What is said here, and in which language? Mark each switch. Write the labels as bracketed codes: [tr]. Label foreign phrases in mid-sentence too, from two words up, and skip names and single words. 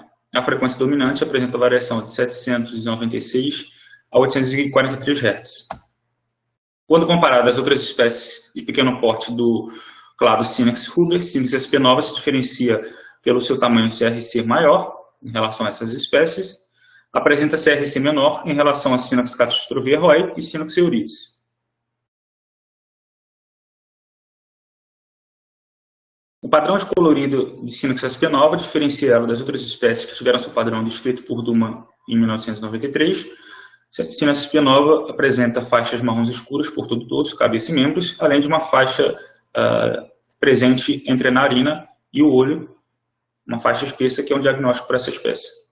[pt] A frequência dominante apresenta variação de 796 a 843 Hz. Quando comparado às outras espécies de pequeno porte do clado Synax ruber, Synax sp nova se diferencia pelo seu tamanho CRC maior em relação a essas espécies, apresenta CRC menor em relação a Synax catastrophe roy e Synax euridice. O padrão descolorido de Synax sp nova diferencia ela das outras espécies que tiveram seu padrão descrito por Duman em 1993. Synax sp nova apresenta faixas marrons escuras por todo o dorso, cabeça e membros, além de uma faixa presente entre a narina e o olho, uma faixa espessa que é um diagnóstico para essa espécie.